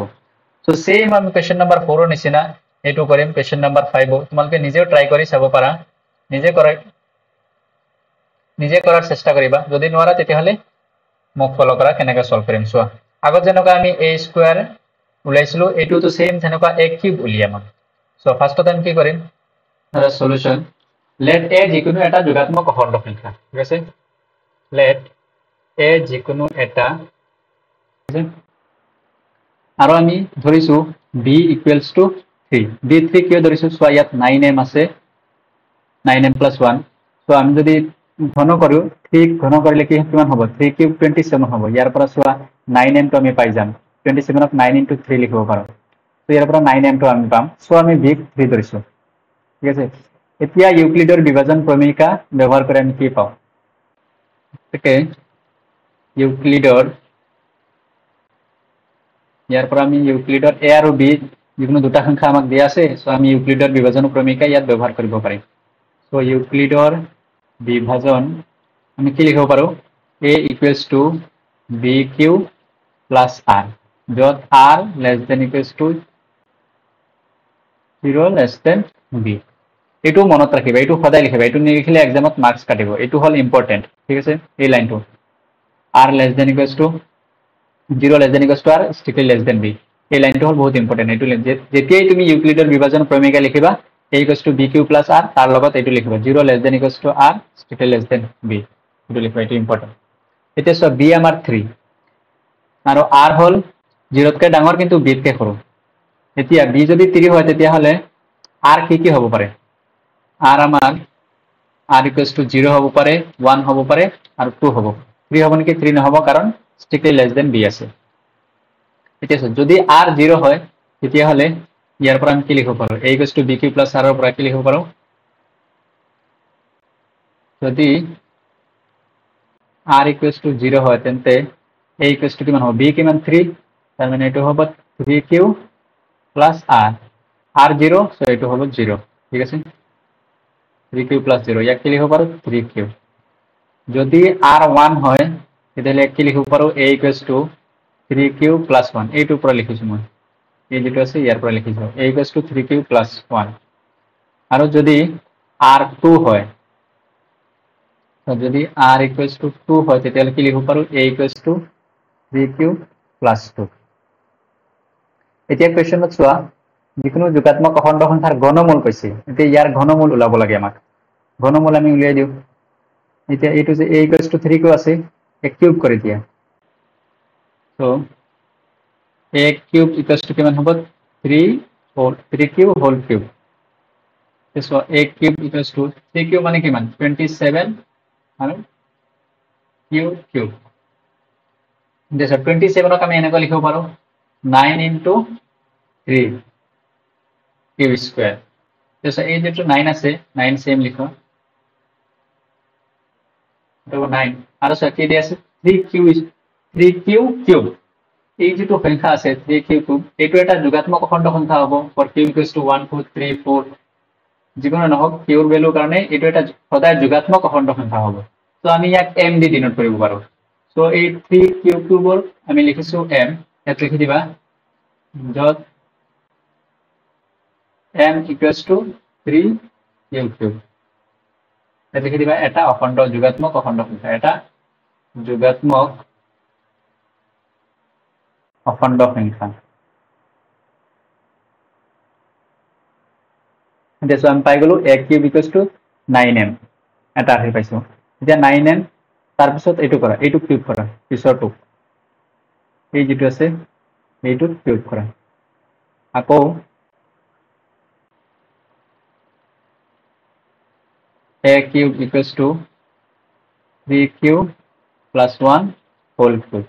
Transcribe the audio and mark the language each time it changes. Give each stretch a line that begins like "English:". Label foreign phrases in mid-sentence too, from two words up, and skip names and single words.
Assamese: সো সেম আমি
English: question number 4
Assamese: ৰ নিচিনা এইটো কৰিম
English: question number 5
Assamese: তোমালোকে নিজেও ট্ৰাই কৰি চাব পাৰা, নিজে কৰাৰ চেষ্টা কৰিবা, যদি নোৱাৰা তেতিয়াহলে মোক ফলো কৰা কেনেকৈ সলভ কৰিম চোৱা। আগত যেনেকৈ আমি a স্কয়াৰ উলাইছিলো এইটোতো সেম তেনেকুৱা a কিউব উলিয়াম। সো ফাৰ্ষ্টত আমি কি কৰিম সলিউশন
English: let a
Assamese: যিকোনো এটা যোগাত্মক অখণ্ড সংখ্যা, ঠিক আছে।
English: let a
Assamese: যিকোনো এটা আৰু আমি ধৰিছো
English: b equals to 3
Assamese: b3 কিয় ধৰিছো চোৱা ইয়াত 9m আছে
English: 9m plus 1
Assamese: সো আমি যদি ঘন কৰো 3 ঘন কৰিলে কি কিমান হ'ব 3 কিউব 27 হ'ব। ইয়াৰ পৰা চোৱা 9m টো আমি পাই যাম 27 ক
English: 9 into 3
Assamese: লিখিব পাৰো। তো ইয়াৰ পৰা 9m টো আমি পাম। সো আমি b 3 ধৰিছো, ঠিক আছে। এতিয়া ইউক্লিডৰ বিভাজন প্ৰমেয়িকা ব্যৱহাৰ কৰি আমি কি পাওঁ ওকে ইউক্লিডৰ ইয়াৰ পৰা আমি ইউক্লিডৰ a আৰু b যিকোনো দুটা সংখ্যা আমাক দিয়া আছে সো আমি ইউক্লিডৰ বিভাজন প্ৰমেয়িকা ইয়াত ব্যৱহাৰ কৰিব পাৰিম। সো ইউক্লিডৰ বিভাজন আমি কি লিখিব পাৰো
English: a equals to bq plus r
Assamese: যত
English: r less than equals to 0 less than b।
Assamese: এইটো মনত ৰাখিবা, এইটো সদায় লিখিবা, এইটো নিলিখিলে এক্সামত মাৰ্কস কাটিব। এইটো হল ইম্পৰ্টেন্ট, ঠিক আছে। এই লাইনটো
English: r less than equals to 0 less than equals to r strictly less than b,
Assamese: এই লাইনটো হল বহুত ইম্পৰ্টেন্ট। এইটো যেতিয়াই তুমি ইউক্লিডৰ বিভাজন প্ৰমেয়িকা লিখিবা
English: a equals to bq plus r
Assamese: তাৰ লগত এইটো লিখিবা
English: 0 less than equals to r strictly less than b,
Assamese: এইটো লিখিবা, এইটো ইম্পৰ্টেন্ট। এতিয়া চোৱা b আমাৰ 3 আৰু r হল 0 তকৈ ডাঙৰ কিন্তু b তকৈ সৰু। এতিয়া b যদি 3 হয় তেতিয়াহলে r কি হ'ব পাৰে r আমাৰ
English: r equals to 0
Assamese: হ'ব পাৰে 1 হ'ব পাৰে আৰু 2 হ'ব। 3 হ'ব নেকি 3 নহ'ব কাৰণ
English: strictly less than b
Assamese: আছে। এতিয়া যদি r 0 হয় তেতিয়াহলে ইয়াৰ পৰা আমি কি লিখিব পাৰো
English: a equals to bq plus r
Assamese: ৰ পৰা কি লিখিব পাৰো যদি
English: r equals to 0
Assamese: হয় তেন্তে
English: a equals to
Assamese: কিমান হ'ব b কিমান 3 তাৰ মানে এইটো হ'ব
English: 3q plus r
Assamese: r 0 সো এইটো হ'ব 0, ঠিক আছে। 3q plus 0 ইয়াক কি লিখিব পাৰো 3q। যদি r 1 হয় তেতিয়াহলে কি লিখিব পাৰো
English: a equals to 3q plus 1
Assamese: এইটোৰ পৰা লিখিছো মই, এই যেটো আছে ইয়াৰ পৰা লিখিছো
English: a equals to 3q plus 1।
Assamese: আৰু যদি r 2 হয় যদি
English: r equals to 2
Assamese: হয় তেতিয়াহলে কি লিখিব পাৰো
English: a equals to 3q plus 2।
Assamese: এতিয়া কোৱেশ্চনত চোৱা যিকোনো যোগাত্মক অখণ্ড সংখ্যাৰ ঘনমূল কৈছে, এতিয়া ইয়াৰ ঘনমূল ওলাব লাগে আমাক। ঘনমূল আমি উলিয়াই দিওঁ। এতিয়া এইটো যে
English: a equals to 3q
Assamese: আছে এক কিউব কৰি দিয়া, সো
English: a cube equals to
Assamese: কিমান হ'ব
English: 3q whole cube।
Assamese: সো
English: a cube equals to 3q
Assamese: মানে কিমান 27 আৰু q cube। 27 ক আমি এনেকৈ লিখিব পাৰো
English: 9 into 3 q square।
Assamese: এই যেটো 9 আছে 9 সেম লিখো, এটা 9 আৰু কি দি আছে
English: 3q cube।
Assamese: এই যেটো সংখ্যা আছে
English: 3q cube
Assamese: এইটো এটা যোগাত্মক অখণ্ড সংখ্যা হ'ব
English: for q equals to 1 2 3 4
Assamese: যিকোনো নহওক q ৰ ভ্যালুৰ কাৰণে এইটো এটা সদায় যোগাত্মক অখণ্ড সংখ্যা হ'ব। তো আমি ইয়াক m দি ডিনোট কৰিব পাৰো। সো এই
English: 3q cube
Assamese: ৰ আমি লিখিছো m, ইয়াত লিখি দিবা যত
English: m equals to 3q cube।
Assamese: ইয়াত লিখি দিবা এটা অখণ্ড যোগাত্মক অখণ্ড সংখ্যা, এটা যোগাত্মক অখণ্ড সংখ্যা। এতিয়া আমি পাই গলো
English: a cube equals to 9m
Assamese: এটা আহি পাইছো এতিয়া 9m তাৰপিছত এইটো কৰা এইটো কিউব কৰা পিছৰটো এই যেটো আছে এইটো কিউব কৰা আকৌ
English: a cube equals to 3q plus 1 whole cube.